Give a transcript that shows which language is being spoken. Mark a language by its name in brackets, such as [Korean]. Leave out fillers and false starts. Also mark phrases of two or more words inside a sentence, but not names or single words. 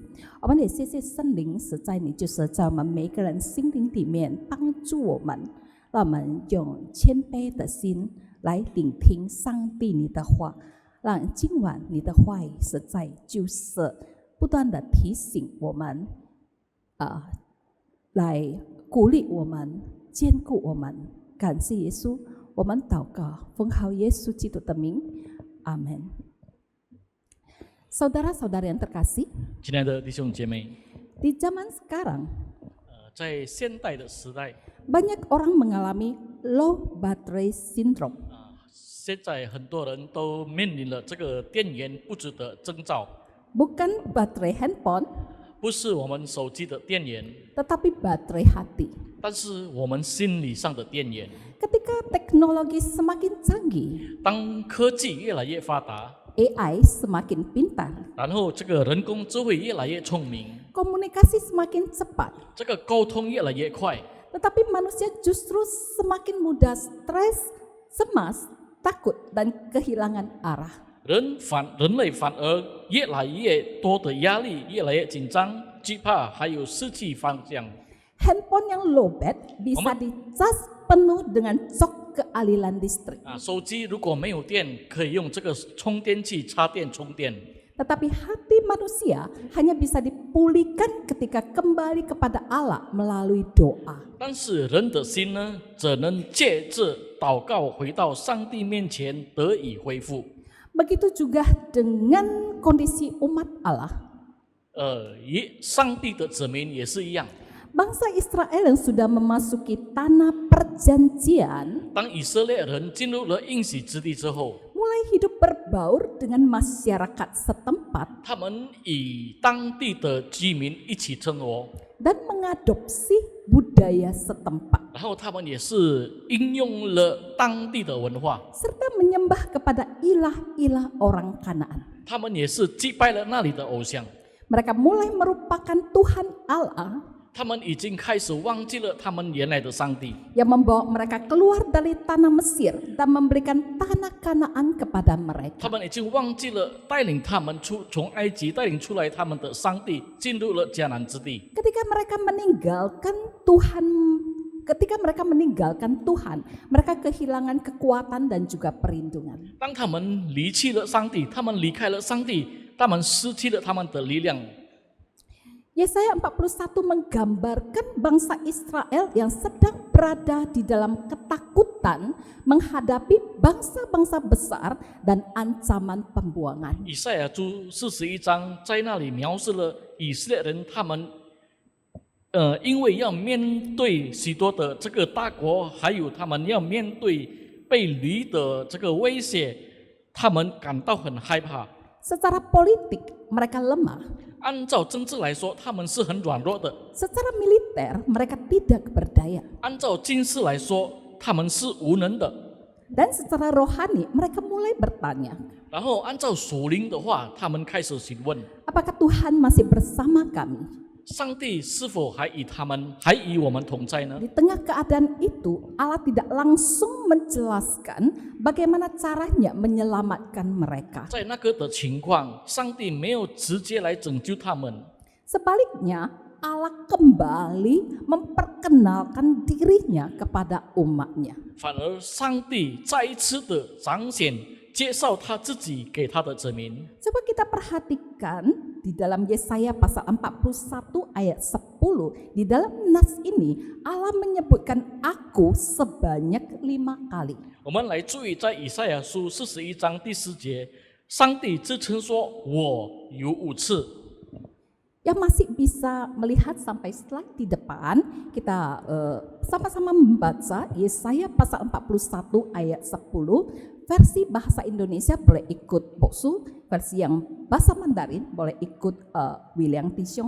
[Chinese] 我们也谢谢圣灵，实在你就是在我们每个人心灵里面帮助我们，让我们用谦卑的心来聆听上帝你的话，让今晚你的话语实在就是不断的提醒我们，来鼓励我们，坚固我们。感谢耶稣，我们祷告，奉靠耶稣基督的名，阿门。 [Indonesian] Saudara-saudara yang terkasih, [Chinese] 亲爱的弟兄姐妹， [Indonesian] di zaman sekarang [Chinese] 在现代的时代， [Indonesian] banyak orang mengalami [English] low battery syndrome. [Chinese] 现在很多人都面临了这个电源不足的征兆， [Indonesian] Bukan baterai handphone, [Chinese] 不是我们手机的电源， [Indonesian] tetapi baterai hati. [Chinese] 但是我们心理上的电源。 [Indonesian] Ketika teknologi semakin canggih, [Chinese] 当科技越来越发达， [Indonesian] AI semakin pintar, [Chinese] 然后这个人工智慧越来越聪明， [Indonesian] komunikasi semakin cepat, [Chinese] 这个沟通越来越快， [Indonesian] tetapi manusia justru semakin mudah stres, cemas, takut, dan kehilangan arah. [Chinese] 人类反而越来越多的压力，越来越紧张、惧怕，还有失去方向。 [Indonesian] Handphone yang lowbat bisa dicas penuh dengan cok kealilan listrik. [Chinese] 手机如果没有电，可以用这个充电器插电充电。 [Indonesian] Tetapi hati manusia hanya bisa dipulihkan ketika kembali kepada Allah melalui doa. [Chinese] 但是人的心呢，只能借着祷告回到上帝面前得以恢复。 [Indonesian] Begitu juga dengan kondisi umat Allah. [Chinese] 上帝的子民也是一样。 [Indonesian] Bangsa Israel yang sudah memasuki tanah perjanjian [Chinese] 当以色列人进入了应许之地之后， [Indonesian] mulai hidup berbaur dengan masyarakat setempat [Chinese] 他们与当地的居民一起生活， [Indonesian] dan mengadopsi budaya setempat [Chinese] 然后他们也是应用了当地的文化， [Indonesian] serta menyembah kepada ilah-ilah orang Kanaan. [Chinese] 他们也是祭拜了那里的偶像， [Indonesian] Mereka mulai merupakan Tuhan Allah [Chinese] 他们已经开始忘记了他们原来的上帝， [Indonesian] yang membawa mereka keluar dari tanah Mesir dan memberikan tanah Kanaan kepada [Chinese] 他 mereka. 们已经忘记了带领他们从埃及带领出来他们的上帝，进入了迦南之地。 [Indonesian] Ketika mereka meninggalkan Tuhan, mereka kehilangan kekuatan dan juga perlindungan. [Chinese] 当他们离弃了上帝，他们离开了上帝，他们失去了他们的力量。 [Indonesian] Yesaya 41 menggambarkan bangsa Israel yang sedang berada di dalam ketakutan menghadapi bangsa-bangsa besar dan ancaman pembuangan. [Chinese] 以赛亚书41章在那里描述了以色列人，他们因为要面对许多的这个大国，还有他们要面对被掳的这个威胁，他们感到很害怕。 [Indonesian] Secara politik mereka lemah, [Chinese] 按照政治来说，他们是很软弱的； [Indonesian] secara militer mereka tidak berdaya, [Chinese] 按照军事来说，他们是无能的。 [Indonesian] dan secara rohani mereka mulai bertanya, [Chinese] 然后按照属灵的话，他们开始询问： [Indonesian] apakah Tuhan masih bersama kami? [Chinese] 上帝是否还与我们同在呢？ [Indonesian] Di tengah keadaan itu, Allah tidak langsung menjelaskan bagaimana caranya menyelamatkan mereka. [Chinese] 在那个的情况，上帝没有直接来拯救他们， [Indonesian] Sebaliknya, Allah kembali memperkenalkan dirinya kepada umatnya. [Chinese] 反而上帝再一次的彰显、介绍他自己给他的子民。 [Indonesian] Coba kita perhatikan di dalam Yesaya pasal 41 ayat 10. Di dalam nas ini Allah menyebutkan aku sebanyak 5 kali. [Chinese] 我们来注意，在以赛亚书41章第4节，上帝自称说：“我有5次。” [Indonesian] Yang masih bisa melihat sampai slide di depan, kita sama-sama membaca Yesaya pasal 41 ayat 10. Versi bahasa Indonesia boleh ikut Boksu, versi yang bahasa Mandarin boleh ikut William Tishong.